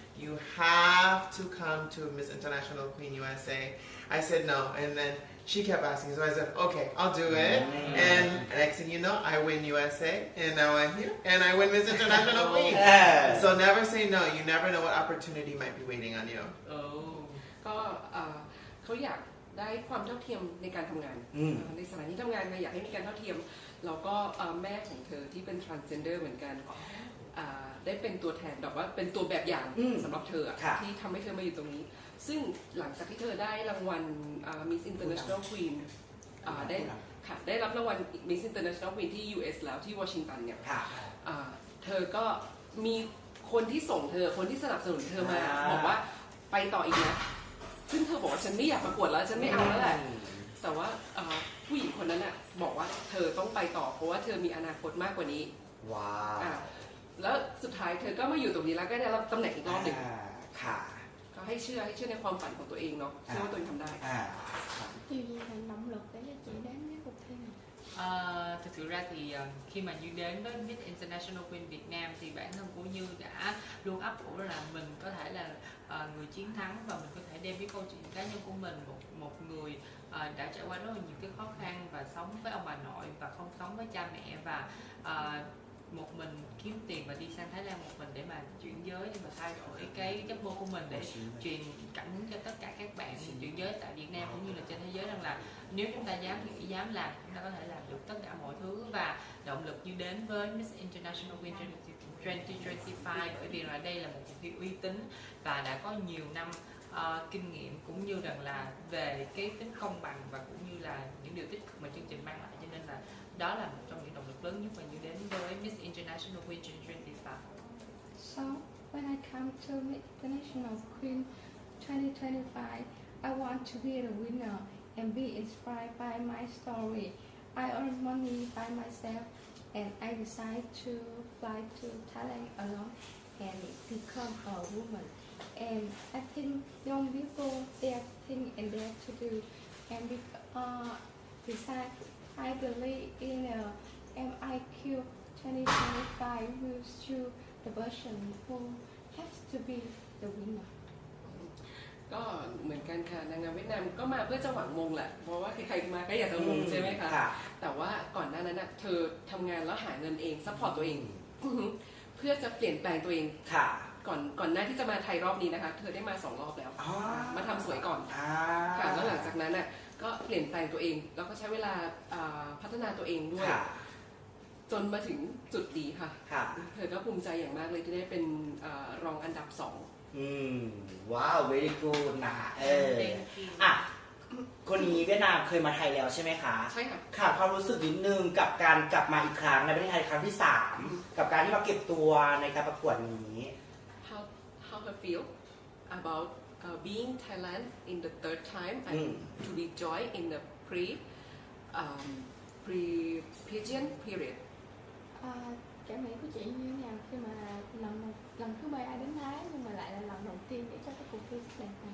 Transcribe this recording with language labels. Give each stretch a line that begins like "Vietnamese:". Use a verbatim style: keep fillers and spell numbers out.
English: You have to come to Miss International Queen U S A. I said no, and then she kept asking, so I said, okay, I'll do it. Mm-hmm. And next thing you know, I win U S A, and now I'm here, and I win Miss International Queen. Yes. So never say no. You never know what opportunity might be waiting on you. Oh.
Thai: ก็เขาอยากได้ความเท่าเทียมในการทำงานในสถานที่ทำงานอยากให้มีการเท่าเทียมแล้วก็แม่ของเธอที่เป็น transgender เหมือนกันได้เป็นตัวแทนแบบว่าเป็นตัวแบบอย่างสำหรับเธอที่ทำให้เธอมาอยู่ตรงนี้ซึ่งหลังจากที่เธอได้รางวัล Miss International Queen ได้ค่ะได้รับรางวัล Miss International Queen ที่ U S แล้วที่วอชิงตันเนี่ย เธอก็มีคนที่ส่งเธอคนที่สนับสนุนเธอมาบอกว่าไปต่ออีกนะซึ่งเธอบอกว่าฉันไม่อยากประกวดแล้วฉันไม่เอาแล้วแหละแต่ว่าผู้หญิงคนนั้นน่ะบอกว่าเธอต้องไปต่อเพราะว่าเธอมีอนาคตมากกว่านี้ ว้าว แล้วสุดท้ายเธอก็มาอยู่ตรงนี้แล้วก็ได้รับตำแหน่งอีกรอบหนึ่ง ค่ะ ก็ให้เชื่อให้เชื่อในความฝันของตัวเองเนาะเชื่อว่าตัวเองทำได้
Vietnamese: Tuy nhiên là động lực đấy là chị đến với cuộc thi này. Thực sự ra thì khi mà Như đến với Miss International Queen Việt Nam thì bản thân của Như đã luôn ấp ủ là mình có thể là người chiến thắng và mình có thể đem cái câu chuyện cá nhân của mình một một người đã trải qua rất là nhiều cái khó khăn và sống với ông bà nội và không sống với cha mẹ và một mình kiếm tiền và đi sang Thái Lan một mình để mà chuyển giới để mà thay đổi cái giấc mơ của mình để truyền cảm hứng cho tất cả các bạn chuyển giới tại Việt Nam cũng như là trên thế giới rằng là nếu chúng ta dám nghĩ dám làm chúng ta có thể làm được tất cả mọi thứ và động lực Như đến với Miss International Queen twenty twenty-five bởi vì là đây là một cuộc thi uy tín và đã có nhiều năm uh, kinh nghiệm cũng như rằng là về cái tính công bằng và cũng như là những điều tích cực mà chương trình mang lại cho nên là đó là một trong những động lực lớn nhất mà Như đến với Miss International Queen twenty twenty-five.
English: So when I come to Miss International Queen twenty twenty-five, I want to be the winner and be inspired by my story. I earn money by myself, and I decide to fly to Thailand alone and become a woman. And I think young people their thing and their to do. And be, uh, besides, I believe in a M I Q twenty twenty-five will choose the person who has to be the winner.
Thai: ก็เหมือนกันค่ะนางงามเวียดนามก็มาเพื่อจะหวังมงแหละเพราะว่าใครๆมาก็อยากจะมงใช่ไหมคะแต่ว่าก่อนหน้านั้นเธอทำงานแล้วหาเงินเองซัพพอร์ตตัวเองเพื่อจะเปลี่ยนแปลงตัวเอง ค่ะ ก่อนก่อนหน้าที่จะมาไทยรอบนี้นะคะเธอได้มาสองรอบแล้วมาทำสวยก่อนค่ะแล้วหลังจากนั้นน่ะก็เปลี่ยนแปลงตัวเองแล้วก็ใช้เวลาพัฒนาตัวเองด้วยจนมาถึงจุดดีค่ะเธอก็ภูมิใจอย่างมากเลยที่ได้เป็นรองอันดับสอง อืมว้าว
English: very good
Thai: นะเอออ่ะคนนี้เวียดนามเคยมาไทยแล้วใช่ไหมคะ ใช่ค่ะ ค่ะความรู้สึกนิดนึงกับการกลับมาอีกครั้งในประเทศไทยครั้งที่สามกับการที่มาเก็บตัวในการประกวดนี้
English: how how her feel about uh, being Thailand in the third time and to be joined in the pre um, pre pageant period
Vietnamese: uh,cảm nghĩ của chị như thế nào khi mà lần lần thứ bảy ai đến Thái nhưng mà lại là lần đầu tiên để cho cái cuộc thi này?